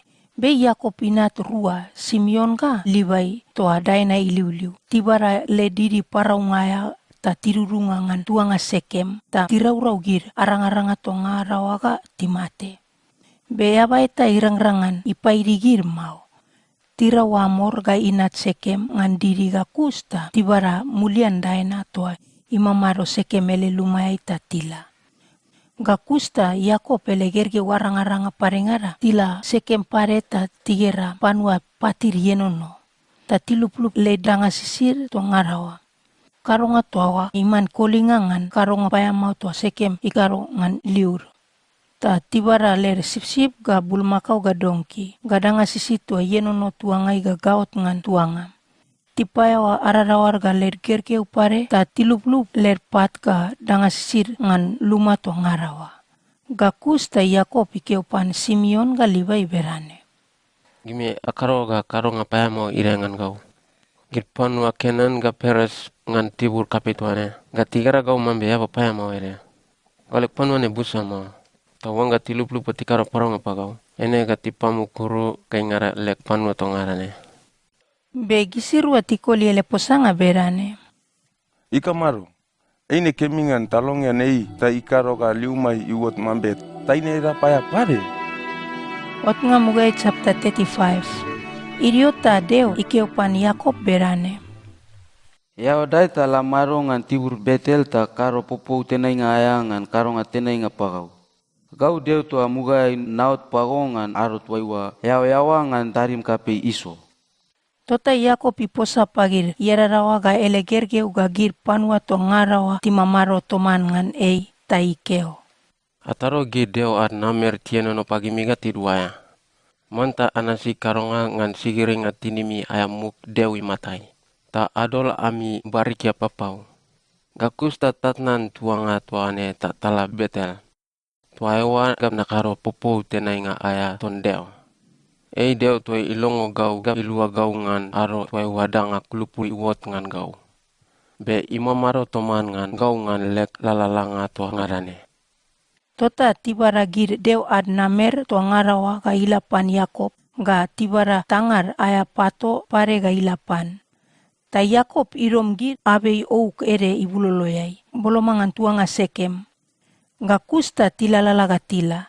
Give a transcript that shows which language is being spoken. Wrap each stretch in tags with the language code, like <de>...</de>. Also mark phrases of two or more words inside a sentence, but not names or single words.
<mna>Be Yakob inat rua Simeon ka Livai toa daina iliuliu. Tibara le diri paraungaya ta tirurungangan tuanga sekem ta tiraurau gir arang-aranga toa ngarawa ka timate. Be abai ta irang-rangan ipairi gir mau. Tirau amor ga inat sekem ngan diri ga kusta tibara mulian daina toa imamaro sekem ele lumai ta tila. Gakusta Yakob ele gerge warang-aranga parengara tila sekem pareta tigera panua patir yenono. Ta tilup-lup le danga sisir to ngarawa. Karonga toawa iman kolingangan karonga payamau to sekem ikarongan liur. Ta tibara ler sip-sip ga bulmakau ga dongki. Gadanga sisi tua yenono tuangai ga gaot ngan tuanga. Tipayawa ararawar ga ler gerge upare ta tilup-lup ler pat ga danga sisir ngan luma to ngarawa. Gakus ta Yakob ikeupan Simeon ga Livai berane. Gimi akaro ga karo ngapaya mau irengan gau. Girpan wa Kenan ga Peres ngan tibur kapituane. Ga tigara gau mambe ya papaya mau ere. Galek panuane busa mau. Tawang ga tilup-lup patikaro parong apa gau. Ene ga tipamu kuru kai ngara lek panua to ngarane. Begisiru atikoli ele posanga berane. Ika maro. Eine kemingan talongya nei ta ikaro ga liumai iwot mambet. Taine ra paya pare. Otnga mugai chapter 35. Iriota deo ikeupan Yakob berane. Ya odai ta la maro ngan tibur Betel ta karo popo tenai ngaya ngan karo ngatenai ngapagau. Gau deo to amugai naut pagongan arut waiwa yawa ngan tarim kape iso. Tota Yakob iposa pagir yararawa ga ele gergeu ga gir panua to ngarawa timamaro toman ngan ei taikeo. Ataro gi deo at namer tieno no pagi miga tiduaya. Manta anasi karonga ngan sigiring at tinimi ayamuk dewi matai. Ta adol ami barikia papau. Gakus ta tatnan tuanga tuane ta tala Betel. Tuaewa gam nakaro popo tenai nga aya ton deo. Ei deo tuai ilongo gau gam ilua gau ngan aro tuai wadang aklupu iwot ngan gau. Be imamaro toman ngan gau ngan lek lalalanga tua ngarane. Tota tibara gir deo ad namer to ngarawa ga ilapan Yakob ga tibara tangar aya pato pare ga ilapan. Ta Yakob irom gir abei ouk ere ibuloloyai. Bolomangan tuanga sekem. Ga kusta tilalalaga tila.</mna>